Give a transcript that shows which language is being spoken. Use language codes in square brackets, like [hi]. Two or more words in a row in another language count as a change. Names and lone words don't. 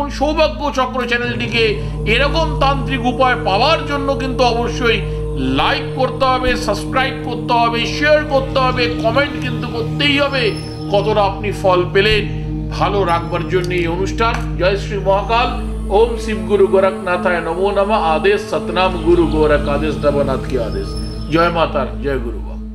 [bn] সৌভাগ্য চক্র চ্যানেলটিকে এরকম তান্ত্রিক উপায় পাওয়ার জন্য কিন্তু অবশ্যই লাইক করতে হবে, সাবস্ক্রাইব করতে হবে, শেয়ার করতে হবে, কমেন্ট কিন্তু করতেই হবে কতটা আপনি ফল পেলেন। ভালো রাখবার জন্য এই অনুষ্ঠান। জয় শ্রী মহাকাল। [sa] ओम शिव गुरु गोरखनाथाय नमो नमः। [hi] आदेश सतनाम गुरु गोरख आदेश, नवनाथ की आदेश। जय माता, जय गुरु।